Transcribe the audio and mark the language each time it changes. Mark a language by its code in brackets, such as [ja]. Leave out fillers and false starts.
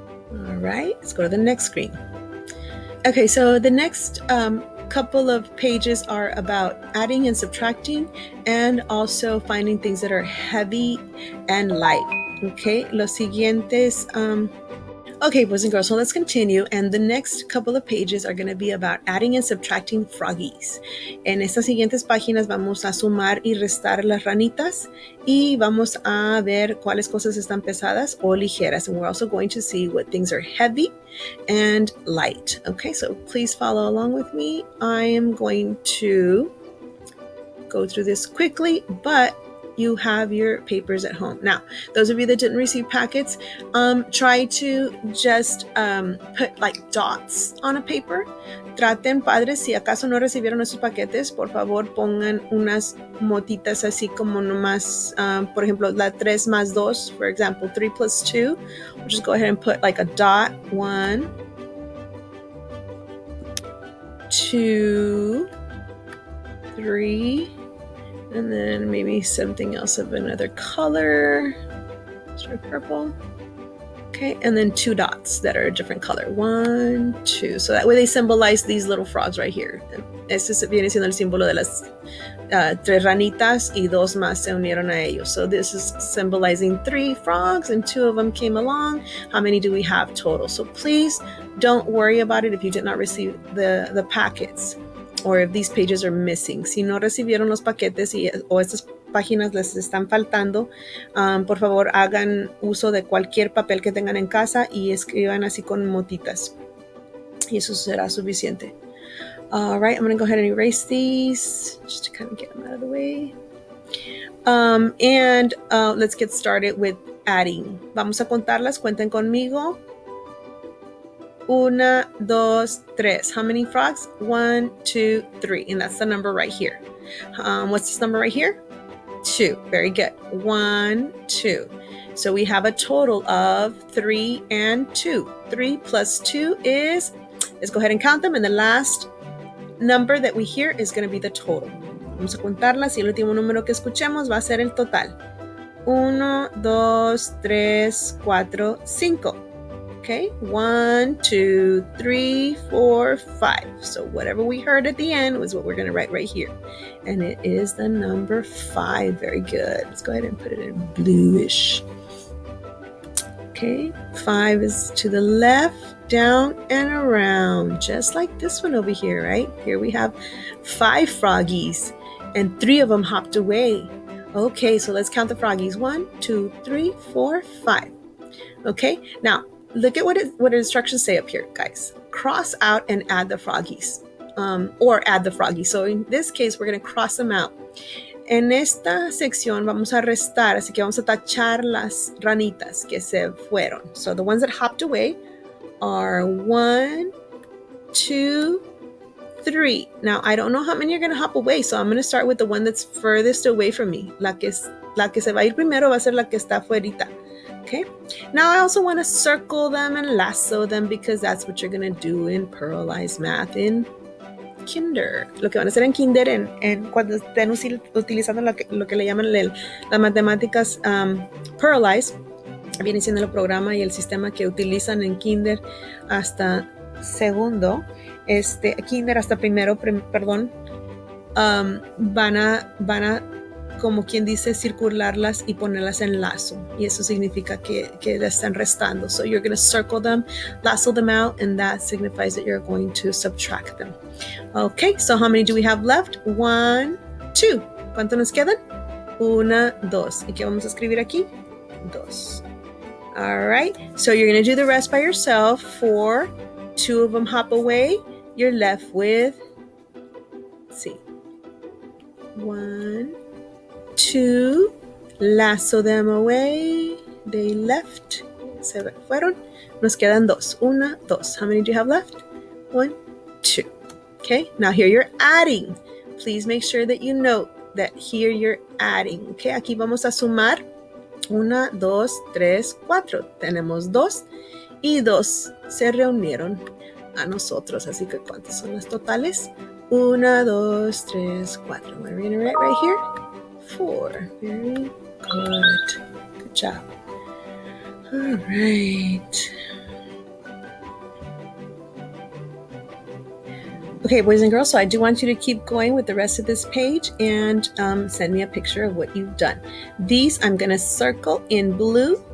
[en] All right, let's go to the next screen. Okay, so the next couple of pages are about adding and subtracting and also finding things that are heavy and light. Okay, [es] los siguientes [en] Okay, boys and girls, so let's continue. And the next couple of pages are going to be about adding and subtracting froggies. [es] En estas siguientes páginas vamos a sumar y restar las ranitas y vamos a ver cuáles cosas están pesadas o ligeras. [en] And we're also going to see what things are heavy and light. Okay, so please follow along with me. I am going to go through this quickly, but you have your papers at home. Now, those of you that didn't receive packets, try to just put like dots on a paper. [es] Traten, padres, si acaso no recibieron esos paquetes, por favor pongan unas motitas así como nomás, por ejemplo, la 3 más 2, [en] for example, 3 plus 2. We'll just go ahead and put like a dot, 1, 2, 3, and then maybe something else of another color. Let's try purple. Okay, and then 2 dots that are a different color. 1, 2. So that way they symbolize these little frogs right here. [es] Este viene siendo el símbolo de las 3 ranitas y 2 más se unieron a ellos. [en] So this is symbolizing 3 frogs and 2 of them came along. How many do we have total? So please don't worry about it if you did not receive the packets, or if these pages are missing. [es] Si no recibieron los paquetes o estas páginas les están faltando, por favor hagan uso de cualquier papel que tengan en casa y escriban así con motitas. Y eso será suficiente. [en] All right, I'm going to go ahead and erase these just to kind of get them out of the way. And let's get started with adding. [es] Vamos a contarlas, cuenten conmigo. [en] 1, 2, 3. How many frogs? 1, 2, 3. And that's the number right here. What's this number right here? 2. Very good. 1, 2. So we have a total of 3 and 2. 3 plus 2 is, let's go ahead and count them. And the last number that we hear is going to be the total. [es] Vamos a contarlas y el último número que escuchemos va a ser el total. 1, 2, 3, 4, 5. [en] Okay, 1, 2, 3, 4, 5. So whatever we heard at the end was what we're going to write right here. And it is the number 5. Very good. Let's go ahead and put it in bluish. Okay, 5 is to the left, down, and around. Just like this one over here, right? Here we have 5 froggies, and 3 of them hopped away. Okay, so let's count the froggies. 1, 2, 3, 4, 5. Okay, now, look at what instructions say up here, guys. Cross out and add the froggies, or add the froggies. So in this case, we're going to cross them out. [es] En esta sección vamos a restar, así que vamos a tachar las ranitas que se fueron. [en] So the ones that hopped away are 1, 2, 3. Now, I don't know how many are going to hop away, so I'm going to start with the one that's furthest away from me. [es] La que se va a ir primero va a ser la que está afuerita. [en] Okay, now I also want to circle them and lasso them because that's what you're going to do in Pearlized Math in Kinder. [es] Lo que van a hacer en Kinder, en cuando estén utilizando lo que le llaman las matemáticas Pearlized, viene siendo el programa y el sistema que utilizan en Kinder hasta segundo, Kinder hasta primero, perdón, van a como quien dice, circularlas y ponerlas en lazo. Y eso significa que le están restando. [en] So you're going to circle them, lasso them out, and that signifies that you're going to subtract them. Okay, so how many do we have left? [es] 1, 2. ¿Cuánto nos quedan? 1, 2. ¿Y qué vamos a escribir aquí? 2. [en] All right, so you're going to do the rest by yourself. 4, 2 of them hop away. You're left with, let's see, 1, 2, lasso them away, they left, [es] se fueron, nos quedan [en] 2, 1, 2. How many do you have left? 1, 2. Okay, now here you're adding. Please make sure that you note that here you're adding. [es] Okay, aquí vamos a sumar. 1, 2, 3, 4. Tenemos 2 y 2 se reunieron a nosotros. Así que ¿cuántas son las totales? 1, 2, 3, 4. [en] We're going to write right here. 4. Very good. Good job. All right. Okay, boys and girls, so I do want you to keep going with the rest of this page and send me a picture of what you've done. These I'm going to circle in blue